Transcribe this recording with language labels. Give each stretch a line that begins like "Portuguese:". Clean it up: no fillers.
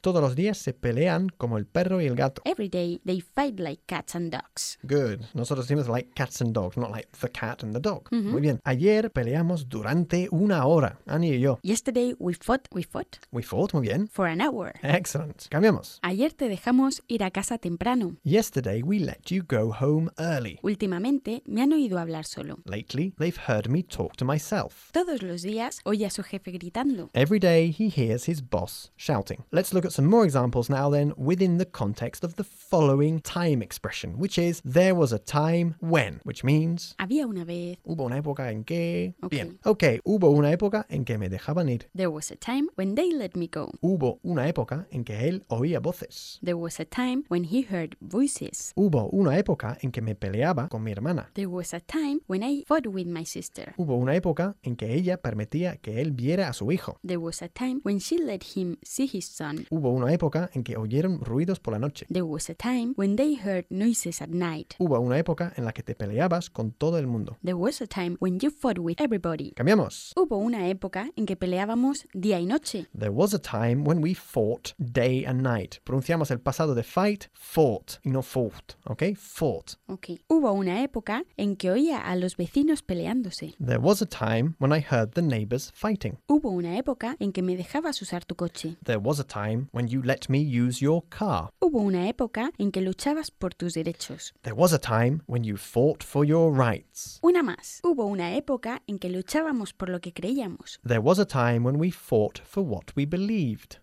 Spanish: Todos los días se pelean como el perro y el gato.
English: Every day, they fight like cats and dogs. Good.
Spanish: Nosotros decimos
English: like cats and dogs, not like the cat and the dog. Mm-hmm.
Spanish: Muy bien. Ayer peleamos durante una hora, Annie y yo.
English: Yesterday, we fought. We fought,
Spanish: muy bien.
English: For an hour.
Spanish: Excellent. Cambiamos. Ayer te dejamos ir a casa temprano.
English: Yesterday, we let you go home early.
Spanish: Últimamente, me han oído hablar solo.
English: Lately, they've heard me talk to myself.
Spanish: Todos los días, oye a su jefe gritando.
English: Every day, he hears his boss shouting. Let's look at some more examples now then, within the context of the following time expression, which is, there was a time when, which means...
Spanish: Había una vez. Hubo una época en que...
English: Okay.
Spanish: Bien. Okay, hubo una época en que me dejaban ir.
English: There was a time when they let me go.
Spanish: Hubo una época en que él oía voces.
English: There was a time when he heard voices.
Spanish: Hubo una época en que me peleaba con mi hermana.
English: There was a time when I fought with my sister.
Spanish: Hubo una época en que ella permitía que él viera a su hijo.
English: There was a time when she let him see his son.
Spanish: Hubo una época en que oyeron ruidos por la noche.
English: There was a time when they heard noises at night.
Spanish: Hubo una época en la que te peleabas con todo el mundo.
English: There was a time when you fought with everybody.
Spanish: Cambiamos. Hubo una época en que peleábamos día y noche.
English: There was a time when we fought day and night.
Spanish: Pronunciamos el pasado de fight, fought, y no fought, ¿ok?
English: Fought. Ok.
Spanish: Hubo una época en que oía a los vecinos peleándose.
English: There was a time when I heard the neighbors fighting.
Spanish: Hubo una época en que me dejabas usar tu coche.
English: There was a time when you let me use your car.
Spanish: Hubo una época en que luchabas por tus derechos.
English: There was a time when you fought for your rights.
Spanish: Una más. Hubo una época en que luchábamos por lo que creíamos.
English: There was a time when we fought for what we believed.